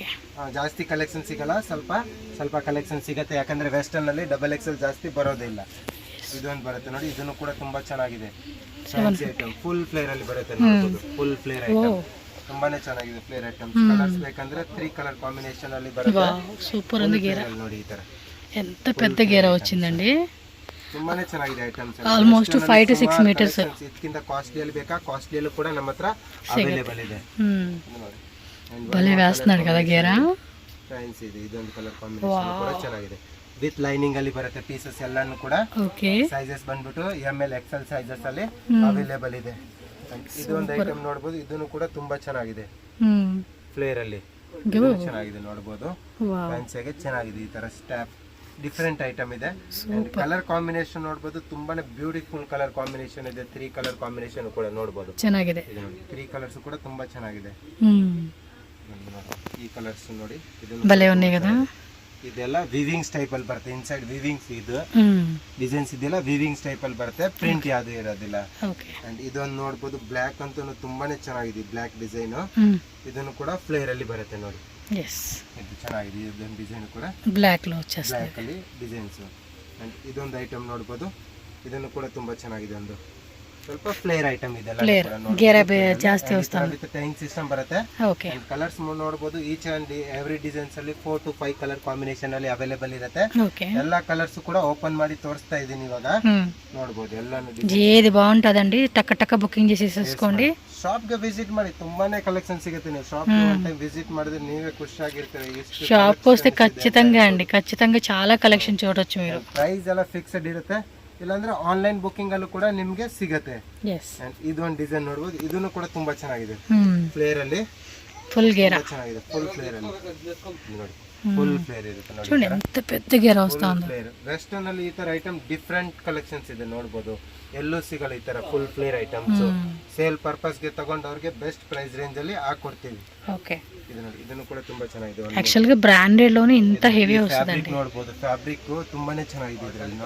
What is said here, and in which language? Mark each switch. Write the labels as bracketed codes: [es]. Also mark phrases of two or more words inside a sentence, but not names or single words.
[kn] ಜಾಸ್ತಿ ಕಲೆಕ್ಷನ್ ಸಿಗಲ್ಲ, ಸ್ವಲ್ಪ ಕಲೆಕ್ಷನ್ ಸಿಗುತ್ತೆ, ಯಾಕಂದ್ರೆ ವೆಸ್ಟರ್ನ್ ಅಲ್ಲಿ [en] double XL [kn] ಜಾಸ್ತಿ ಬರೋದಿಲ್ಲ. ಇದೊಂದು ಬರುತ್ತೆ ನೋಡಿ, ಇದನ್ನು ಕೂಡ ತುಂಬಾ ಚೆನ್ನಾಗಿದೆ. [en] fancy item full flare [kn] ಅಲ್ಲಿ ಬರುತ್ತೆ ನೋಡಬಹುದು. [en] full flare item [kn] ತುಂಬಾನೇ ಚೆನ್ನಾಗಿದೆ. [en] flare item colours [kn] ಬೇಕಂದ್ರೆ [en] 3 colour combination [kn] ಅಲ್ಲಿ ಬರುತ್ತೆ. [te] సూపర్ ఉంది గేరా. [kn] ನೋಡಿ ಈ ತರ [te] ఎంత పెద్ద గేరా వచ్చిందండి. [kn] ತುಂಬಾನೇ ಚೆನ್ನಾಗಿದೆ ಐಟಮ್ಸ್. [en] almost 5 to 6 meters. [kn] ಇದಕ್ಕಿಂತ ಕಾಸ್ಟ್ಲಿ ಅಲ್ಲಿ ಬೇಕಾ, ಕಾಸ್ಟ್ಲಿ ಅಲ್ಲಿ ಕೂಡ ನಮ್ಮ ಹತ್ರ ಅವೈಲೇಬಲ್ ಇದೆ. [te] ಭಲೇ వేస్తున్నాడు కదా గేరా. [kn] ಫ್ಯಾನ್ಸಿ ಇದೆ, ಇದೊಂದು [en] colour combination [kn] ಕೂಡ ಚೆನ್ನಾಗಿದೆ. [en] with lining [kn] ಅಲ್ಲಿ ಬರುತ್ತೆ ಪೀಸಸ್ ಎಲ್ಲಾನು ಕೂಡ. ಓಕೆ, ಸೈಜಸ್ ಬಂದ್ಬಿಟ್ಟು [en] ML XL sizes [kn] ಅಲ್ಲಿ ಅವೈಲೇಬಲ್ ಇದೆ. ಇದೊಂದು ಐಟಮ್ ನೋಡಬಹುದು, ಇದನ್ನು ಕೂಡ ತುಂಬಾ ಚೆನ್ನಾಗಿದೆ. ಫ್ಲೇರ್ ಅಲ್ಲಿ ಚೆನ್ನಾಗಿದೆ ನೋಡಬಹುದು. ಫ್ಯಾನ್ಸಿಗೆ ಚೆನ್ನಾಗಿದೆ. ಈ ತರ [en] stap different item [kn] ಇದೆ. [en] colour combination [kn] ನೋಡಬಹುದು, ತುಂಬಾನೇ [en] beautiful colour combination [kn] ಇದೆ. [en] 3 colour combination [kn] ಕೂಡ ನೋಡಬಹುದು, ಚೆನ್ನಾಗಿದೆ. 3 ಕಲರ್ಸ್ ಕೂಡ ತುಂಬಾ ಚೆನ್ನಾಗಿದೆ. ಈ ಕಲರ್ಸ್ ನೋಡಿ, [te] ಭಲೇ ఉన్నాయి కదా. [kn] ಇದೆಲ್ಲ [en] weavings type [kn] ಅಲ್ಲಿ ಬರುತ್ತೆ. [en] inside weavings [kn] ಇದು ಡಿಸೈನ್ಸ್ ಇದೆಲ್ಲ [en] weavings type [kn] ಅಲ್ಲಿ ಬರುತ್ತೆ, ಪ್ರಿಂಟ್ ಯಾವ್ದು ಇರೋದಿಲ್ಲ. ಅಂಡ್ ಇದೊಂದು ನೋಡಬಹುದು, ಬ್ಲಾಕ್ ಅಂತೂ ತುಂಬಾನೇ ಚೆನ್ನಾಗಿದೆ. [en] block design, [kn] ಇದನ್ನು ಕೂಡ ಫ್ಲೇರ್ ಅಲ್ಲಿ ಬರುತ್ತೆ ನೋಡಿ. ಇದು ಚೆನ್ನಾಗಿದೆ. ಇದೊಂದು ಡಿಸೈನ್ ಕೂಡ ಬ್ಲಾಕ್ ಅಲ್ಲಿ ಡಿಸೈನ್ಸ್. ಅಂಡ್ ಇದೊಂದು ಐಟಮ್ ನೋಡಬಹುದು, ಇದನ್ನು ಕೂಡ ತುಂಬಾ ಚೆನ್ನಾಗಿದೆ. ಒಂದು ಸ್ವಲ್ಪ [en] flare item [kn] ಇದೆಲ್ಲ ಜಾಸ್ತಿ [en] time system [kn] ಬರುತ್ತೆ. ಕಲರ್ಸ್ ನೋಡಬಹುದು, [en] each and every designs [kn] ಅಲ್ಲಿ [en] 4 to 5 colour combination [kn] ಅಲ್ಲಿ ಅವೈಲೇಬಲ್ ಇರುತ್ತೆ. ಎಲ್ಲಾ ಕಲರ್ಸ್ ಕೂಡ ಓಪನ್ ಮಾಡಿ ತೋರಿಸ್ತಾ ಇದೀನಿ ಇವಾಗ. ನೋಡಬಹುದು ಎಲ್ಲಾನು [te] ఏది బాగుంటదండి, టక్క టక్క బుకింగ్ చేసేసుకోండి. [kn] ಶಾಪ್ ಗೆ ವಿಸಿಟ್ ಮಾಡಿ, ತುಂಬಾನೇ ಕಲೆಕ್ಷನ್ ಸಿಗುತ್ತೆ. ನೀವು [en] shop visit [kn] ಮಾಡಿದ್ರೆ ನೀವೇ ಖುಷಿಯಾಗಿರ್ತೀರಿ. [te] షాప్ వస్తే ఖచ్చితంగా అండి, ఖచ్చితంగా చాలా కలెక్షన్ చూడొచ్చు మీరు. [kn] ಪ್ರೈಸ್ ಎಲ್ಲ ಫಿಕ್ಸ್ಡ್ ಇರುತ್ತೆ, ಇಲ್ಲಾಂದ್ರೆ [en] online booking [kn] ಅಲ್ಲೂ ಕೂಡ ನಿಮ್ಗೆ ಸಿಗುತ್ತೆ. ಇದೊಂದು ಡಿಸೈನ್ ನೋಡಬಹುದು, ಇದನ್ನು ಕೂಡ ತುಂಬಾ ಚೆನ್ನಾಗಿದೆ. ಫ್ಲೇರ್ ಅಲ್ಲಿ ಫುಲ್ ಗೇರಾ ಚೆನ್ನಾಗಿದೆ. [en] full flare [kn] ಅಲ್ಲಿ ನೋಡಿ, [en] full flare [kn] ಇರುತ್ತೆ ನೋಡಿ. [te] ఎంత పెద్ద గేరా వస్తా ఉంది. [kn] ವೆಸ್ಟರ್ನ್ ಅಲ್ಲಿ ಈ ತರ [en] item different collections [kn] ಇದೆ ನೋಡಬಹುದು. ಎಲ್ಲೂ ಸಿಗಲ್ಲ ಈ ತರ [en] full flare items. sale purpose [kn] ತಗೊಂಡವ್ರಿಗೆ [en] best price range [kn] ಅಲ್ಲಿ ಹಾಕೊಡ್ತೀವಿ. ಓಕೆ, ಇದು ನೋಡಿ, ಇದನ್ನು ಕೂಡ ತುಂಬಾ ಚೆನ್ನಾಗಿದೆ. [en] actually branded lawn ಇಂತ ಹೆವಿ [kn] ಫ್ಯಾಬ್ರಿಕ್ ನೋಡಬಹುದು, ಫ್ಯಾಬ್ರಿಕ್ ತುಂಬಾನೇ ಚೆನ್ನಾಗಿದೆ ಇದರಲ್ಲಿ ನೋಡಿ.